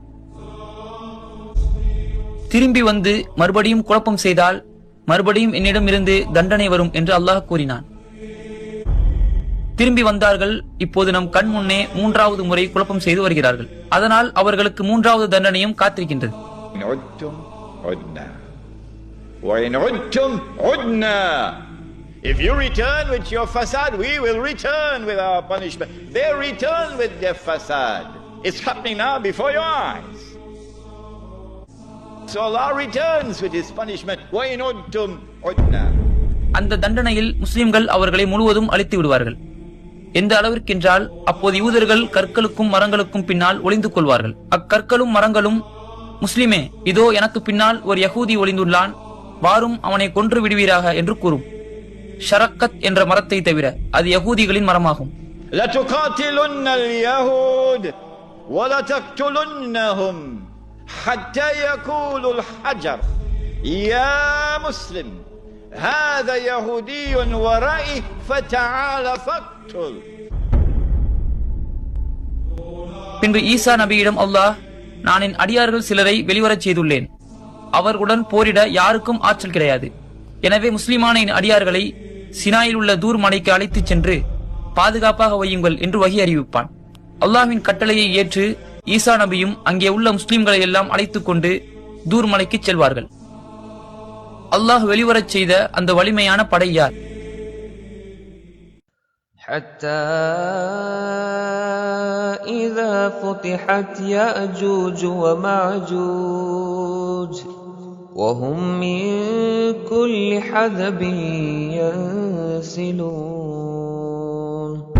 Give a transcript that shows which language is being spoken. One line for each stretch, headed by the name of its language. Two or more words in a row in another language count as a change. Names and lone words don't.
Tamil: திரும்பி வந்து மறுபடியும் குழப்பம் செய்தால் மறுபடியும் என்னிடம் இருந்து தண்டனை வரும் என்று அல்லாஹ் கூறினான். திரும்பி வந்தார்கள். இப்போது நம் கண் முன்னே 3வது முறை குழப்பம் செய்து வருகிறார்கள். அதனால் அவர்களுக்கு 3வது தண்டனையும் காத்திருக்கின்றது.
English: If you return with your fasad, we will return with our punishment. They return with their fasad. It's happening now before your eyes. So Allah returns with his punishment.
Arabic: وَإِنْ عُدْتُمْ عُدْنَا.
Tamil: அந்த தண்டனையில் முஸ்லிம்கள் அவர்களை முழுவதும் அழித்து விடுவார்கள். எந்த அளவிற்கென்றால் அப்போது யூதர்கள் கற்களுக்கும் மரங்களுக்கும் பின்னால் ஒளிந்து கொள்வார்கள். அக்கற்களும் மரங்களும், முஸ்லிமே, இதோ எனக்கு பின்னால் ஒரு யகூதி ஒளிந்துள்ளான், வாரும் அவனை கொன்று விடுவீராக என்று கூறும். ஷரக்கத் என்ற மரத்தை தவிர அது யகூதிகளின் மரமாகும்.
Arabic: لَتُقَاتِلُنَّ الْيَهُودَ وَلَتَقْتُلُنَّهُمْ حَتَّى يَقُولُ الْحَجَرُ يَا مُسْلِمْ هَذَا يَهُودِيٌّ وَرَائِي فَتَعَالَ فَاقْتُلْ.
Tamil: பின்பு ஈசா நபியிடம் அல்லாஹ், நான் என் அடியார்கள் சிலரை வெளிவரச் செய்துள்ளேன். அவர்களுடன் போரிட யாருக்கும் ஆற்றல் கிடையாது. எனவே முஸ்லிமான என் அடியார்களை சினாயில் உள்ள தூர் மலைக்கு அழைத்துச் சென்று பாதுகாப்பாக வையுங்கள் என்று வகி அறிவிப்பான். அல்லாஹ்வின் கட்டளையை ஏற்று ஈசா நபியும் அங்கே உள்ள முஸ்லிம்களை எல்லாம் அழைத்துக் கொண்டு தூர் மலைக்கு செல்வார்கள். அல்லாஹ் வெளிவரச் செய்த அந்த வலிமையான படை யார்?
Arabic: حتى إذا فتحت يأجوج ومعجوج وهم من كل حدب ينسلون.